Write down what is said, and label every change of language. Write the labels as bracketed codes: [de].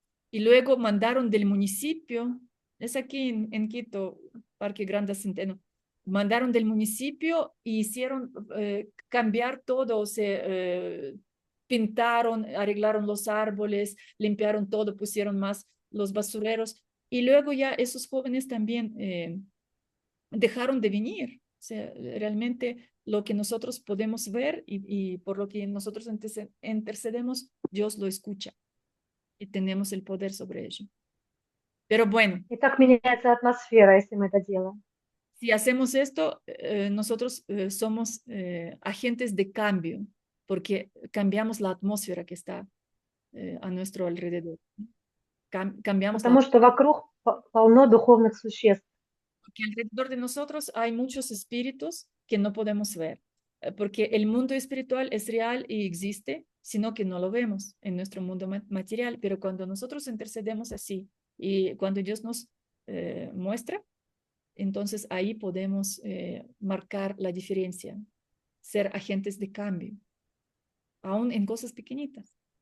[es] Y luego mandaron del municipio, es aquí en Quito, Parque Grande Centeno, mandaron del municipio y hicieron cambiar todo, o sea, pintaron, arreglaron los árboles, limpiaron todo, pusieron más los basureros. Y luego ya esos jóvenes también dejaron de venir. O sea, realmente lo que nosotros podemos ver y por lo que nosotros intercedemos, Dios lo escucha y tenemos el poder sobre ello. Pero bueno, [ru] И так меняется атмосфера, если мы это делаем. [es] si hacemos esto, nosotros somos agentes de cambio, porque cambiamos la atmósfera que está a nuestro alrededor. Cambiamos [ru] Потому что вокруг полно духовных существ. [es] porque alrededor de nosotros hay muchos espíritus que no podemos ver, porque el mundo espiritual es real y existe, sino que no lo vemos en nuestro mundo material, pero cuando nosotros intercedemos así y cuando Dios nos muestra, entonces ahí podemos marcar la diferencia, ser agentes de cambio, aún en cosas pequeñitas.